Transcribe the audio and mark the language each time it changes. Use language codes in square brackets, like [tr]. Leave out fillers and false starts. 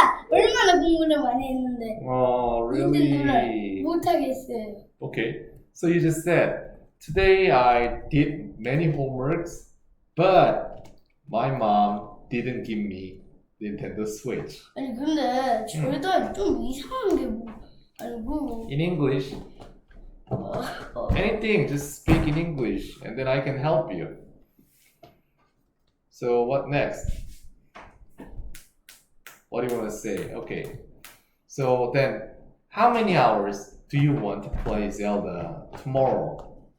[ko] 얼마나 공부를 많이 했는데 닌텐도를 [en] really? [ko] 못 하겠어요. [en] Okay. So you just said today I did many homeworks, but my mom didn't give me Nintendo Switch. [ko] 아니 근데 저희가 좀 이상한 게 뭐? 아니 뭐? [en] In English, anything, just speak in English, and then I can help you. So what next? What do you want to say? Okay. So then, how many hours do you want to play Zelda tomorrow?